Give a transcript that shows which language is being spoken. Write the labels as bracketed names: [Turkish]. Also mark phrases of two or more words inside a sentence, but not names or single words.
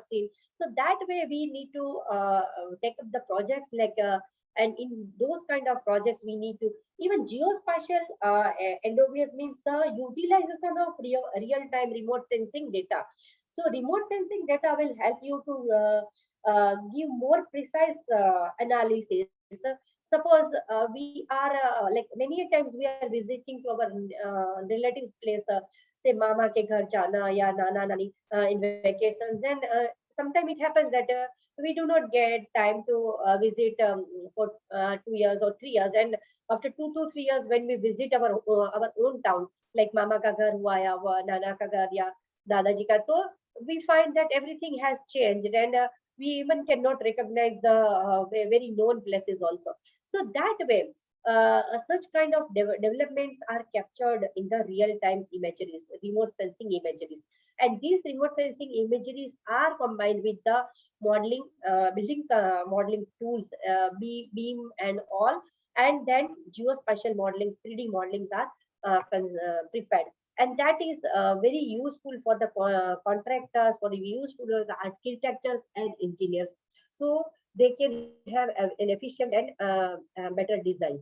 [English] So that way we need to take up the projects like, and in those kind of projects we need to even geospatial NOVS means the utilization of real-time remote sensing data. So remote sensing data will help you to give more precise analysis. Suppose we are like many times we are visiting to our relatives place, say [Hindi] मामा के घर जाना या नाना [English] nani in vacations, and sometimes it happens that we do not get time to visit for 2 years or 3 years, and after 2 to 3 years when we visit our own town like [Hindi] मामा का घर हुआ या नाना का घर या दादाजी का, [English] to we find that everything has changed, and we even cannot recognize the very known places also. So that way, such kind of developments are captured in the real-time imageries, remote sensing imageries, and these remote sensing imageries are combined with the building modeling tools, beam and all, and then geospatial modeling, 3D modelings are prepared, and that is very useful for the contractors, for the useful for the architects and engineers, so they can have an efficient and better design.